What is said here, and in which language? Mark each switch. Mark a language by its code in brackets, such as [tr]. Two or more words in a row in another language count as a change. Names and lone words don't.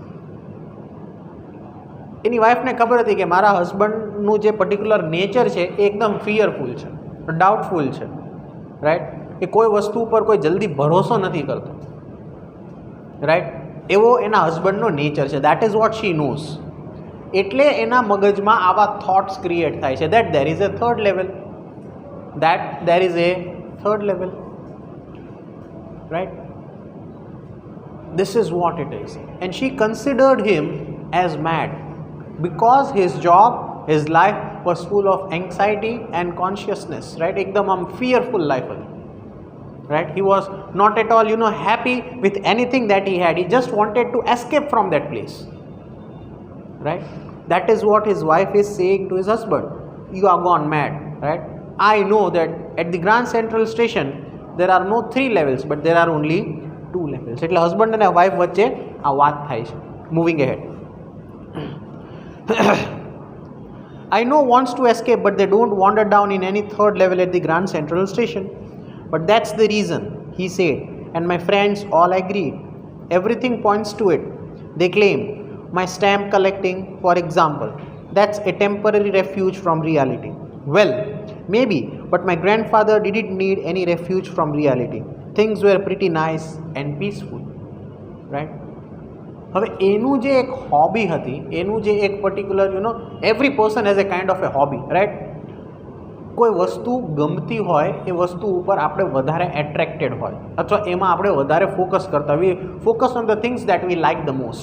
[gu] એની વાઈફને ખબર હતી કે મારા હસબન્ડનું જે [en] particular nature [gu] છે એ એકદમ ફિયરફુલ છે, ડાઉટફુલ છે, રાઈટ, એ કોઈ વસ્તુ ઉપર કોઈ જલ્દી ભરોસો નથી કરતો, રાઈટ, એવો એના હસબન્ડનો નેચર છે. [en] that is what she knows. [gu] એટલે એના મગજમાં આવા [en] thoughts create [gu] થાય છે [en] that there is a third level, that there is a third level, right. This is what it is. And she considered him as mad because his job, his life was full of anxiety and consciousness, right? Ekdam fearful life, right? He was not at all, happy with anything that he had. He just wanted to escape from that place, right? That is what his wife is saying to his husband. You are gone mad, right? I know that at the Grand Central Station there are no 3 levels, but there are only 2 levels. [gu] એટલે હસબન્ડ અને વાઇફ વચ્ચે આ વાત થાય છે. [en] moving ahead. I know wants to escape, but they don't wander down in any third level at the Grand Central Station. But that's the reason, he said, and my friends all agreed. Everything points to it. They claim, my stamp collecting, for example, that's a temporary refuge from reality. Well, maybe, but my grandfather didn't need any refuge from reality. Things were pretty nice and peaceful, right? [gu] હવે એનું જે એક હોબી હતી, એનું જે એક [en] particular every person has a kind of a hobby, right. [gu] કોઈ વસ્તુ ગમતી હોય એ વસ્તુ ઉપર આપણે વધારે એટ્રેક્ટેડ હોય અથવા એમાં આપણે વધારે ફોકસ કરતા [en] we focus on the things that we like the most.